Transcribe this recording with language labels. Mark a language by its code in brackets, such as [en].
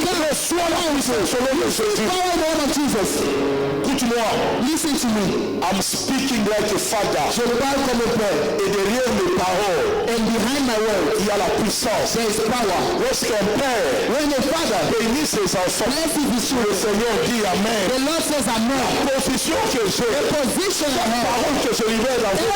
[fr] Reçois la puissance selon le Jésus. [en] power in the name of Jesus. [fr] Écoute-moi, [en] Listen to me. I'm speaking like a father. [fr] Je parle comme un père. Et derrière mes paroles, [en] And behind my word, [fr] il y a la puissance. [en] there is power. [fr] Lorsqu'un père [en] When a father [fr] bénit ses enfants, [en] blesses his [fr] le [en] children, [fr] Seigneur dit Amen. [en] the Lord says amen. [fr] La position que j'ai, [en] The position I [fr] la [en] have, [fr] parole que je libère dans votre